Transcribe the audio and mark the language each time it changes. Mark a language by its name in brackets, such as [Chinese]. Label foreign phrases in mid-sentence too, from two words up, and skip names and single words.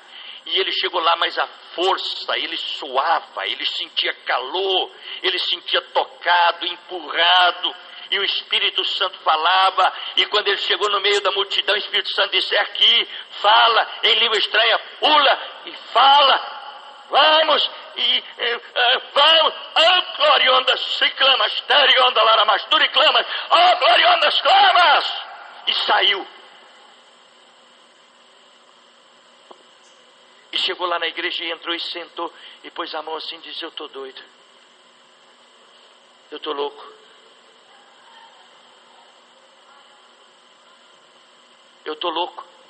[Portuguese] E ele chegou lá, mas a força, ele suava, ele sentia calor, ele sentia tocado, empurrado, e o Espírito Santo falava, e quando ele chegou no meio da multidão, o Espírito Santo disse: é aqui, fala em língua estranha, pula e fala, vamos, e vamos, gloriondas se clamas, terionda laramas, duriclamas, gloriondas clamas, e saiu. E chegou lá na igreja e entrou e sentou, e pôs a mão assim e disse: eu estou doido, eu estou louco. Eu estou louco.